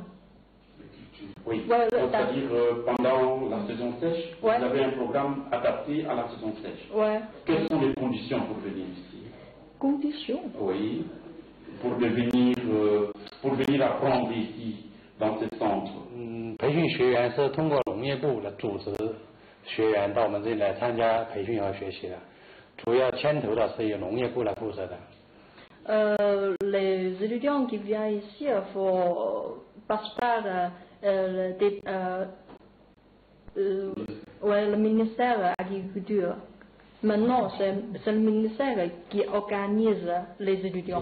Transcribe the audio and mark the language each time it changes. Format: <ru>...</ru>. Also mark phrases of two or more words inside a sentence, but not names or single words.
<fr>Oui, c'est-à-dire pendant la saison sèche, vous avez un programme adapté à la saison sèche. Quelles sont les conditions pour venir ici? Conditions? Oui, pour venir apprendre ici, dans ce centre.</fr> <zh>培训学员是通过农业部来组织学员到我们这里来参加培训和学习的，主要牵头的是由农业部来负责的。</zh> <fr>Les étudiants qui viennent ici passent par le ministère de l'Agriculture. Maintenant, c'est le ministère qui organise les étudiants.</fr>